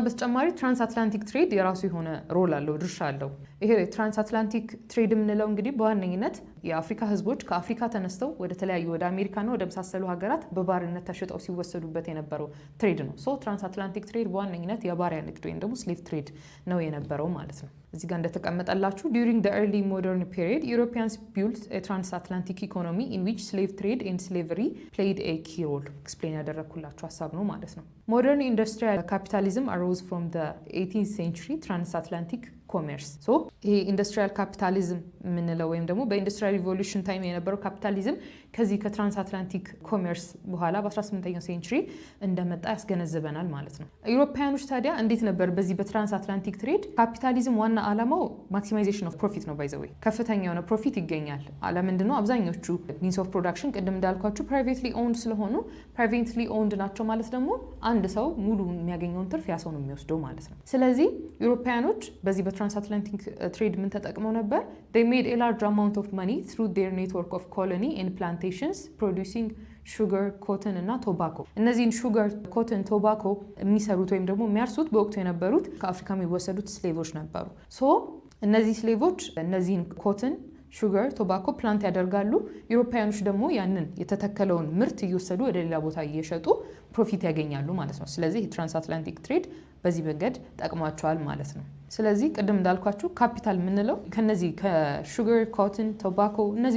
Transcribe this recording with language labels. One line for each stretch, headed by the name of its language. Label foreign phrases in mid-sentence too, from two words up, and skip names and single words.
Amharic: በተጨማሪ
English: transatlantic trade
Amharic: የራሱ የሆነ ሮል አለው፣ ድርሻ አለው። ይሄ
English: transatlantic trade
Amharic: የምንለው እንግዲህ በዋነኝነት የአፍሪካ ህዝቦች ከአፍሪካ ተነስተው ወደ ተለያዩ ወደ አሜሪካና ወደ መሳሰሉ ሀገራት በባርነት ተሽጠው ሲወሰዱበት የነበረው ትሬድ ነው። ሶ
English: transatlantic trade
Amharic: በዋነኝነት የባሪያ ንግድ ወይም ደግሞ
English: slave trade
Amharic: ነው የነበረው ማለት ነው። እዚህ ጋር እንደተቀመጠላችሁ
English: during the early modern period Europeans built a transatlantic economy in which slave trade and slavery played a key role።
Amharic: ኤክስፕሌን ያደረኩላችሁ ሀሳብ ነው ማለት ነው።
English: Modern industrial capitalism arose from the 18th century transatlantic
Amharic: ኮሜርስ። ሶ ይሄ
English: industrial capitalism
Amharic: የምንለው ወይም ደግሞ በኢንዱስትሪያል ሪቮሉሽን ታይም የነበረው ካፒታሊዝም ከዚህ ከትራንስአትላንቲክ ኮሜርስ በኋላ በ18ኛው ሴንቹሪ እንደመጣ ያስገነዝበናል ማለት ነው። ኢሮፓያኖች ታዲያ እንዴት ነበር በዚህ በትራንስአትላንቲክ ትሬድ? ካፒታሊዝም ዋና ዓላማው
English: maximization of profit
Amharic: ነው።
English: by the way
Amharic: ከፍተኛ የሆነ ፕሮፊት ይገኛል። አለምንድነው? አብዛኞቹ
English: means of production
Amharic: ቅድም እንዳልኳችሁ
English: privately owned
Amharic: ስለሆኑ
English: privately owned
Amharic: ናቸው ማለት ደግሞ አንድ ሰው ሙሉ የሚያገኘውን ትርፍ ያ ሰው ነው የሚወስደው ማለት ነው። ስለዚህ ኢሮፓያኖች በዚህ
English: transatlantic trade
Amharic: ምን ተጠቅመው ነበር?
English: they made a large amount of money through their network of colony and plantations producing sugar, cotton
Amharic: እና ቶባኮ። እነዚህን ሹገር፣ ኮተን፣ ቶባኮ የሚሰሩት ወይም ደግሞ የሚያርሱት በወቅቱ የነበሩት ከአፍሪካ የሚወሰዱት ስሌቮች ነበሩ። ሶ እነዚህ ስሌቮች እነዚህን ኮተን፣ ሹገር፣ ቶባኮ ፕላንት ያደርጋሉ። ኢሮፓያኖች ደግሞ ያንን የተተከለውን ምርት እየወሰዱ ወደ ሌላ ቦታ እየሸጡ ፕሮፊት ያገኛሉ ማለት ነው። ስለዚህ
English: transatlantic trade
Amharic: በዚህ መንገድ ጠቅሟቸዋል ማለት ነው። ስለዚህ ቅድም እንዳልኳችሁ ካፒታል የምንለው ከነዚህ ከሹገር፣ ኮተን፣ ቶባኮ እነዚህ